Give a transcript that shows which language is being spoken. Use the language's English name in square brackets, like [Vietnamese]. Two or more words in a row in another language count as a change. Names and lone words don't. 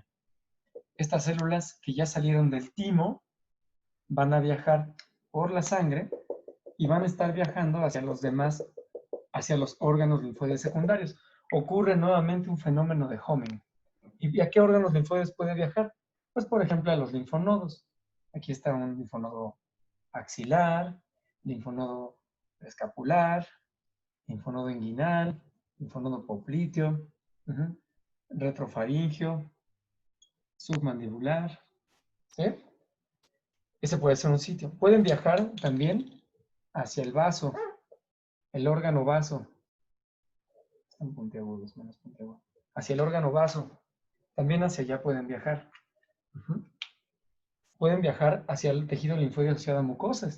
[Spanish] Estas células que ya salieron del timo van a viajar por la sangre y van a estar viajando hacia los demás, hacia los órganos linfoides secundarios. Ocurre nuevamente un fenómeno de homing. ¿Y a qué órganos linfoides puede viajar? Pues, por ejemplo, a los linfonodos. Aquí está un linfonodo axilar, linfonodo escapular, linfonodo inguinal, linfonodo popliteo, retrofaringio, submandibular, ¿sí? Ese puede ser un sitio. Pueden viajar también hacia el vaso, el órgano vaso. Están puntiagudos, menos puntiagudos. Hacia el órgano vaso. También hacia allá pueden viajar. Pueden viajar hacia el tejido linfoide asociado a mucosas.